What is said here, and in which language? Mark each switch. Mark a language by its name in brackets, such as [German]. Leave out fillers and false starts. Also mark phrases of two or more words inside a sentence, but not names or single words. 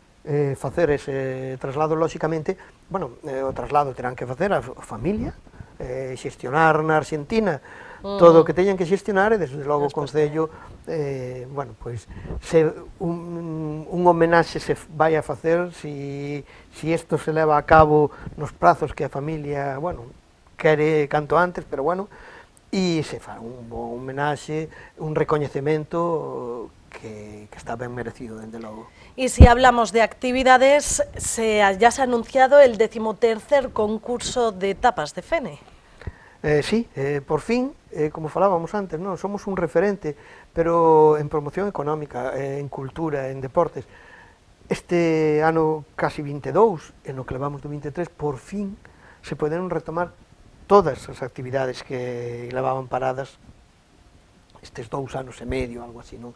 [Galician] facer ese traslado, lóxicamente, bueno, o traslado terán que facer a familia, xestionar na Argentina todo o que teñan que xestionar, e desde logo o Concello, bueno, pois, se un homenaxe se vai a facer si isto se leva a cabo nos prazos que a familia, bueno, quere canto antes, pero bueno, e se fa un bon homenaxe, un recoñecemento que está ben merecido, dende logo. [Spanish] Y si hablamos de actividades, ya se ha anunciado el 13º concurso de tapas de Fene. [Galician] Sí, por fin, como falábamos antes, non, somos un referente, pero en promoción económica, en cultura, en deportes. Este ano casi 22, en o que levamos do 23, por fin se poderon retomar todas as actividades que levaban paradas estes 2 anos e medio, algo así, non?